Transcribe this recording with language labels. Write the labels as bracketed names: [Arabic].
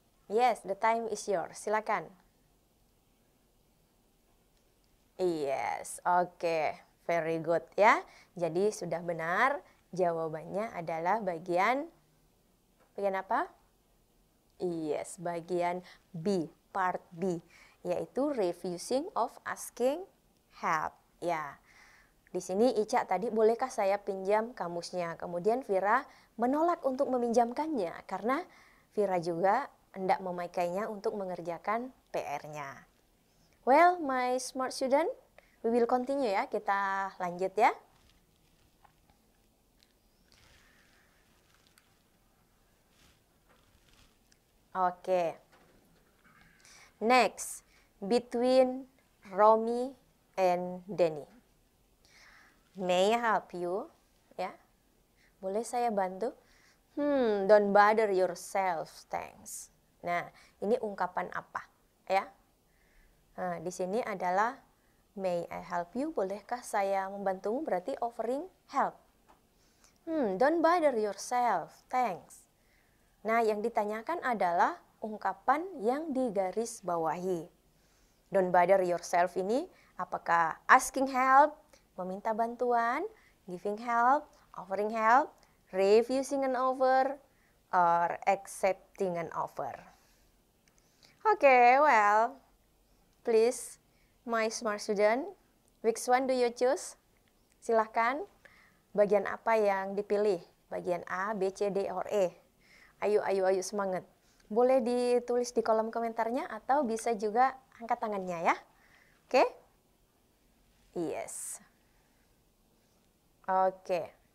[English] Yes, the time is yours. Silakan. Yes, oke, very good ya. [Indonesian] Jadi sudah benar, jawabannya adalah bagian apa? Yes, bagian B, part B, yaitu refusing of asking help. Ya, di sini Ica tadi, bolehkah saya pinjam kamusnya? Kemudian Vira menolak untuk meminjamkannya karena Vira juga hendak memakainya untuk mengerjakan PR-nya. [English] Well, my smart student, we will continue ya. [Indonesian] Kita lanjut ya. Oke. [English] Next, between Romy and Denny. May I help you? Ya. [Indonesian] Boleh saya bantu? [English] Don't bother yourself, thanks. [Indonesian] Nah, ini ungkapan apa? Ya. Nah, di sini adalah [English] may I help you? [Indonesian] Bolehkah saya membantumu? Berarti [English] offering help. Don't bother yourself, thanks. [Indonesian] Nah, yang ditanyakan adalah ungkapan yang digarisbawahi. [English] Don't bother yourself ini apakah asking help, [Indonesian] meminta bantuan, [English] giving help, offering help, refusing an offer, or accepting an offer. Okay, well, please, my smart student, which one do you choose? [Indonesian] Silahkan, bagian apa yang dipilih? Bagian A, B, C, D, or E? Ayo semangat. Boleh ditulis di kolom komentarnya atau bisa juga angkat tangannya ya. Oke? Yes. Oke.